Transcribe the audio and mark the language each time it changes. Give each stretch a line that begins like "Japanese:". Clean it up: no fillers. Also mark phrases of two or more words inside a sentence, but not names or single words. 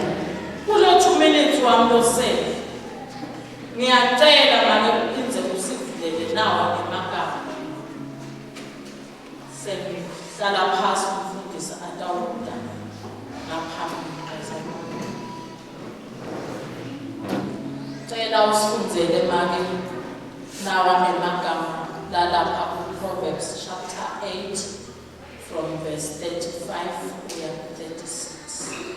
Swati: Kulo 2 minutes wami losele. Ngiyacela manje uphinze usivulele nawa ngemagama. Sala phasi umfundisi atawuda ngaphambili kwezakho. Cela usifundzele manje nawa ngemagama lalapha Proverbs
English: chapter 8 from verse 35
Swati: kuya 36.